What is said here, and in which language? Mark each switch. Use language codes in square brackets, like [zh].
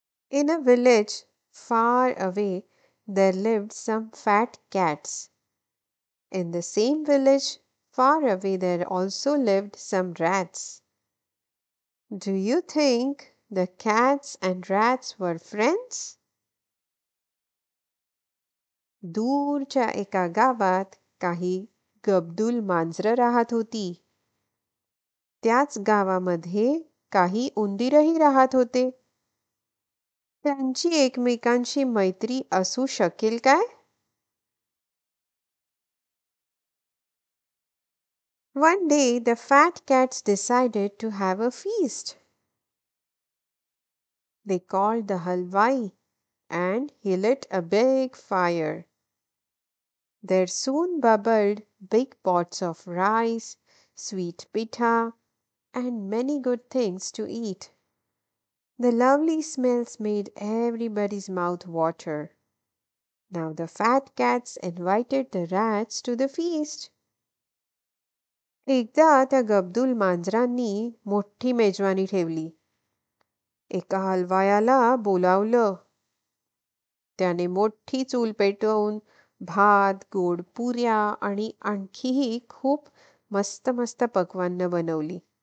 [en] In a village far away, there lived some fat cats. In the same village far away, there also lived some rats. Do you think the cats and rats were friends? [mr] दूरच्या एका गावात काही गब्दूल मांजरं राहत होती. त्याच गावामध्ये काही उंदीरही राहत होते. त्यांची एकमेकांशी मैत्री असू शकेल काय? [en] One day the fat cats decided to have a feast. They called the halwai and he lit a big fire. There soon bubbled big pots of rice, sweet pitha, and many good things to eat. The lovely smells made everybody's mouth water. Now the fat cats invited the rats to the feast. [mr] एकदा त्या गब्दूल मांजरांनी मोठी मेजवानी ठेवली. एका हलवायाला बोलावलं. त्याने मोठी चूल पेटवून भात, गोड पुऱ्या आणि आणखीही खूप मस्त मस्त पक्वान्न बनवली.